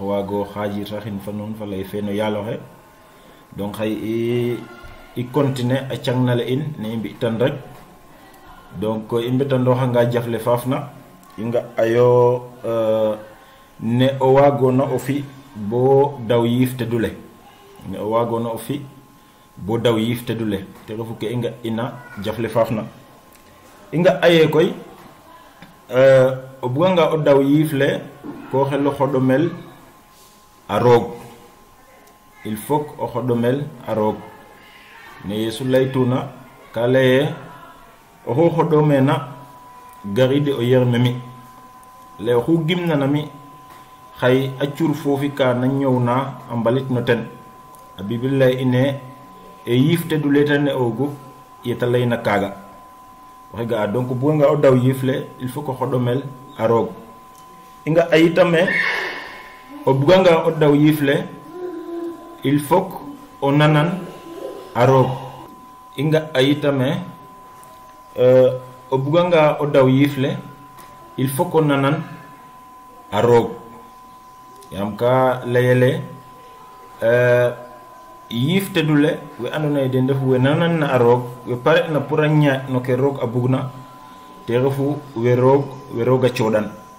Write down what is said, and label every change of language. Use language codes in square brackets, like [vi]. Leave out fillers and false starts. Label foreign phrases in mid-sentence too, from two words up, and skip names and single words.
[srr] waago xaajiraxin fa nuun fa lay fe no yaaloxe donc xay i continuer a cangnale in ne i mbi'tan rek donc i mbetandooxanga jafle faafna i nga ayo ne o waagoona o fi bo daw yiif tedule ne o waagoona o fi bo daw yiif tedule te refu ke i nga ina jafle faafna i nga aye koy o buganga o daw yiif le ko xelo xoɗomel a roog [fr] il faut [srr] o xoɗomel a roog ne Yesu laytuna ka laye oxu xoɗomena garide o yerme mi le oxu gimnana mi xay a cur foofi ka na ñëwna a mbalit no ten a bibil lay ine e yiif te du leta ne ogu yeta layna kaaga waxe ga donc bu nga o daw yiif le [fr] il faut [srr] ko xoɗomel a roog i nga ayitame o buganga o daw yiif le [fr] il faut [srr] o nanan a roog i nga ayitame o buganga o daw yiif le [fr] il faut [srr] ko nanan a roog yam ka layele yiif tedule we andona ye den ndefu we nanan na a roog we pare na pour a ñaaƴ no ke roog a bugna te refu we roog a coɗan